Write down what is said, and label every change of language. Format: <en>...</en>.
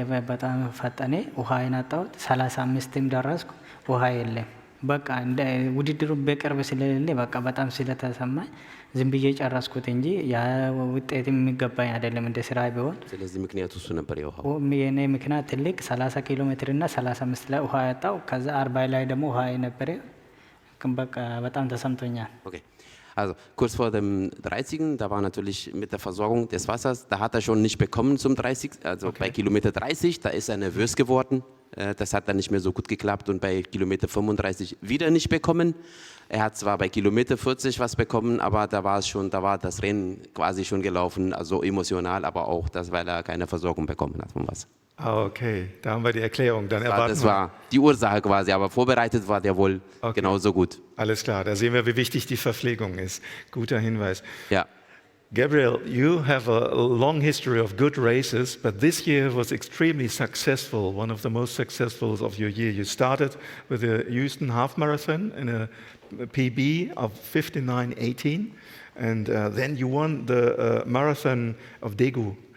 <am>በጣም ፈጠነ። ውሃዬን አጣሁት። 35ም ደረስኩ። ውሃ የለም። በቃ እንደ ውድድሩ በቅርብ ስለሌለ በቃ በጣም ስለተሰማኝ ዝም ብዬ ጨረስኩት እንጂ ያ ውጤት የሚገባኝ አይደለም እንደ ስራ ቢሆን። ስለዚህ ምክንያቱ እሱ ነበር የውሃው። የኔ ምክንያት ትልቅ 30 ኪሎ ሜትር እና 35 ላይ ውሃ ያጣው ከዛ 40 ላይ ደግሞ ውሃ የነበረ በቃ በጣም ተሰምቶኛል።</am> <de>Okay. Also kurz vor dem 30. Da war natürlich mit der Versorgung des Wassers, da hat er schon nicht bekommen zum 30. Also bei Kilometer 30, da ist er nervös geworden. Das hat dann nicht mehr so gut geklappt und bei Kilometer 35 wieder nicht bekommen. Er hat zwar bei Kilometer 40 was bekommen, aber da war das Rennen quasi schon gelaufen, also emotional, aber auch das, weil er keine Versorgung bekommen hat vom Wasser. Okay, da haben wir die Erklärung. Dann das war die Ursache quasi, aber vorbereitet war der wohl genauso gut. Alles klar, da sehen wir, wie wichtig die Verpflegung ist. Guter Hinweis. Ja.</de> <en>Gabriel, you have a long history of good races, but this year was extremely successful, one of the most successful of your year. You started with the Houston Half Marathon in a PB of 59:18, and then you won the Marathon of Daegu.</en>